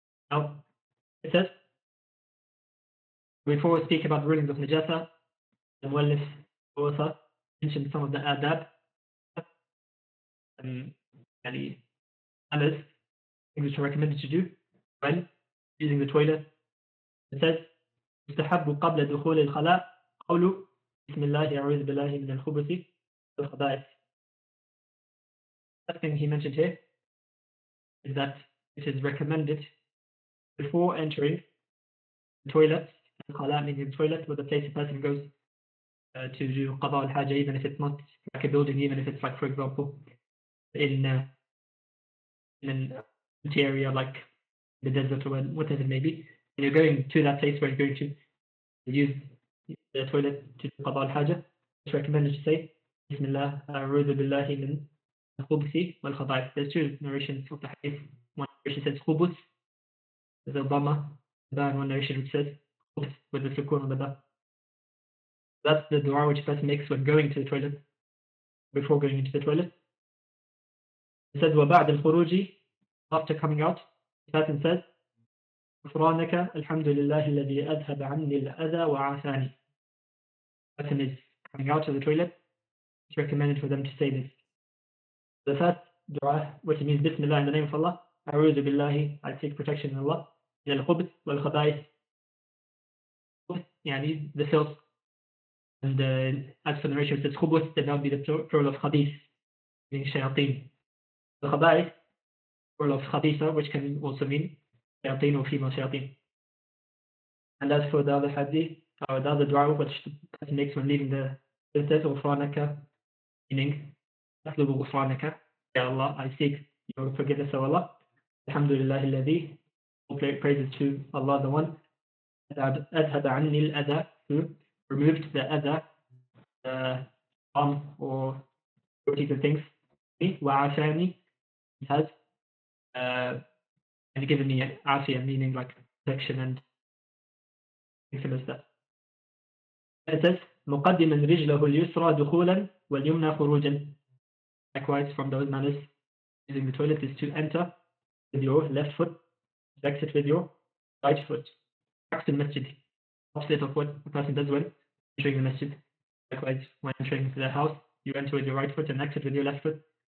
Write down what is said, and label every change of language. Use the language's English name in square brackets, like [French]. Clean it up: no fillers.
[English] Now, it says, before we speak about the rulings of najasa, the muallif author mentioned some of the adab, others, things which are recommended to do when using the toilet. [Arabic] It says, يستحب قبل دخول الخلاء قول بسم الله أعوذ بالله من الخبث والخبائث. [English] The thing he mentioned here is that it is recommended before entering the toilet, al-khala meaning the toilet, or the place a person goes to do qada al-haja, even if it's not like a building, even if it's like, for example, in an empty area like the desert or whatever it may be, and you're going to that place where you're going to use the toilet to do qada al-haja, it's recommended to say Bismillah, a'udhu billahi min al-khubuthi wal-khaba'ith. There's two narrations of the hadith. One narration says khubuth, there's a dhamma, and one narration which says khubuth with the sukun on the ba. That's the dua which a person makes when going to the toilet, before going into the toilet. It says [Arabic] وَبَعْدَ الْخُرُوجِ, [English] after coming out, the person says [Arabic] غفرانك الحمد لله الذي أذهب عني الأذى وعافاني. [English] The person is coming out of the toilet, it's recommended for them to say this. The first dua, which means Bismillah, in the name of Allah, [Arabic] أعوذ بالله, [English] I take protection in Allah, [Arabic] إلى الخبث والخبائث يعني [English] the filth. And as for the ratio, it says خبث, then that would be the plural of خبيث, meaning shayateen. The khaba'ith, plural of khabitha, which can also mean shayateen or female shayateen. And as for the other hadith, or the other dua which the person makes when leaving the says غفرانك, meaning [Arabic] أطلب غفرانك, [English] Ya Allah, I seek your forgiveness, O Allah. Alhamdulillah alladhi, all praises to Allah, the one [Arabic] أذهب عني الأذى, [English] who removed the adha, harm or dirty things, وعافاني, has and given me afia, meaning like protection and similar stuff. [Arabic] And it says مقدما رجله اليسرى دخولا واليمنى خروجا. [English] Likewise, from those manners using the toilet is to enter with your left foot, to exit with your right foot. [Arabic] عكس المسجد, [English] opposite of what a person does when entering the masjid. Likewise, when entering the house, you enter with your right foot and exit with your left foot.